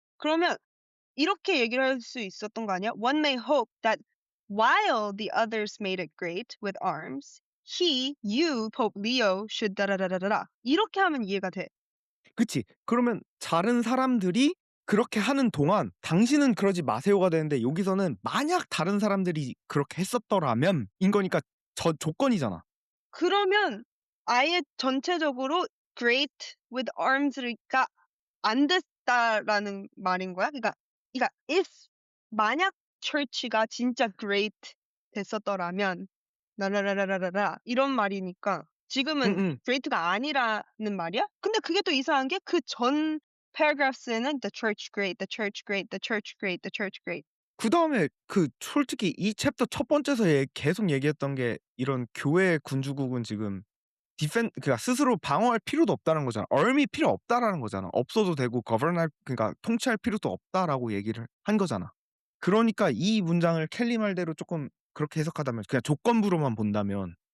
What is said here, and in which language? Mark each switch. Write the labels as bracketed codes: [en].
[ko] 그러면 이렇게 얘기를 할 수 있었던 거 아니야? [en] One may hope that while the others made it great with arms, you, Pope Leo, should 다다다다다다. [ko] 이렇게 하면 이해가 돼. 그치. 그러면 다른 사람들이 그렇게 하는 동안 당신은 그러지 마세요가 되는데 여기서는 만약 다른 사람들이 그렇게 했었더라면 인 거니까 저 조건이잖아. 그러면 아예 전체적으로 [en] great with arms [ko] 가 안 됐다라는 말인 거야? 그러니까 if 만약 church가 진짜 great 됐었더라면 라라라라라라 이런 말이니까 지금은 음음. great가 아니라는 말이야? 근데 그게 또 이상한 게 그 전 paragraphs에는 [en] the church great, the church great, the church great, the church great. [ko] 그다음에 그 솔직히 이 챕터 첫 번째에서 계속 얘기했던 게 이런 교회 군주국은 지금 그러니까 스스로 방어할 필요도 없다는 거잖아. 얼미 필요 없다라는 거잖아. 없어도 되고 그러니까 통치할 필요도 없다라고 얘기를 한 거잖아. 그러니까 이 문장을 켈리 말대로 쪼끔 그렇게 해석하다면 그냥 조건부로만 본다면